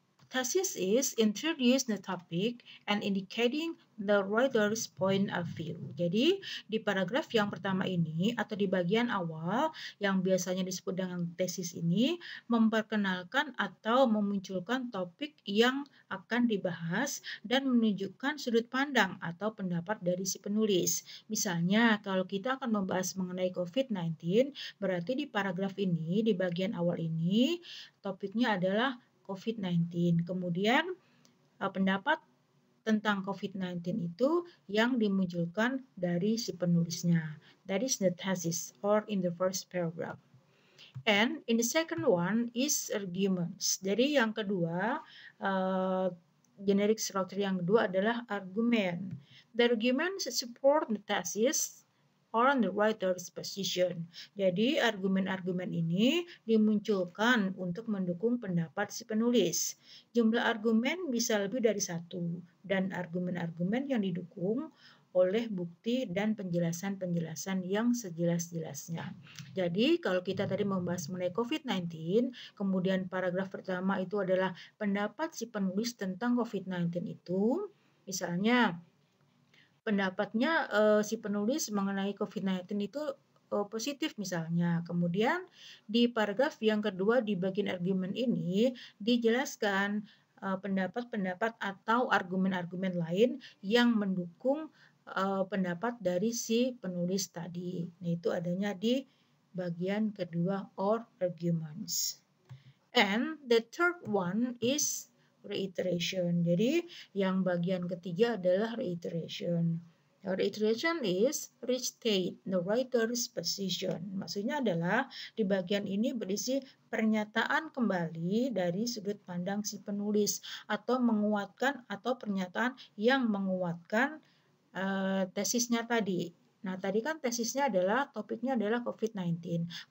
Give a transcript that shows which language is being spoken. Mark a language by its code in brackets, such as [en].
[en] Thesis is introduce the topic and indicating the writer's point of view. [id] Jadi, di paragraf yang pertama ini atau di bagian awal yang biasanya disebut dengan tesis ini memperkenalkan atau memunculkan topik yang akan dibahas dan menunjukkan sudut pandang atau pendapat dari si penulis. Misalnya, kalau kita akan membahas mengenai COVID-19, berarti di paragraf ini, di bagian awal ini, topiknya adalah COVID-19. Kemudian pendapat tentang COVID-19 itu yang dimunculkan dari si penulisnya. [en] That is the thesis or in the first paragraph. And in the second one is arguments. [id] Jadi yang kedua, generic structure yang kedua adalah argumen. [en] The arguments support the thesis on the writer's position. [id] Jadi argumen-argumen ini dimunculkan untuk mendukung pendapat si penulis. Jumlah argumen bisa lebih dari satu dan argumen-argumen yang didukung oleh bukti dan penjelasan-penjelasan yang sejelas-jelasnya. Jadi kalau kita tadi membahas mengenai COVID-19, kemudian paragraf pertama itu adalah pendapat si penulis tentang COVID-19 itu, misalnya pendapatnya si penulis mengenai COVID-19 itu positif misalnya. Kemudian di paragraf yang kedua di bagian argumen ini dijelaskan pendapat-pendapat atau argumen-argumen lain yang mendukung pendapat dari si penulis tadi. Nah, itu adanya di bagian kedua or arguments. [en] And the third one is reiteration. [id] Jadi yang bagian ketiga adalah reiteration. [en] Reiteration is restate the writer's position. [id] Maksudnya adalah di bagian ini berisi pernyataan kembali dari sudut pandang si penulis atau menguatkan atau pernyataan yang menguatkan tesisnya tadi. Nah, tadi kan tesisnya adalah topiknya adalah COVID-19.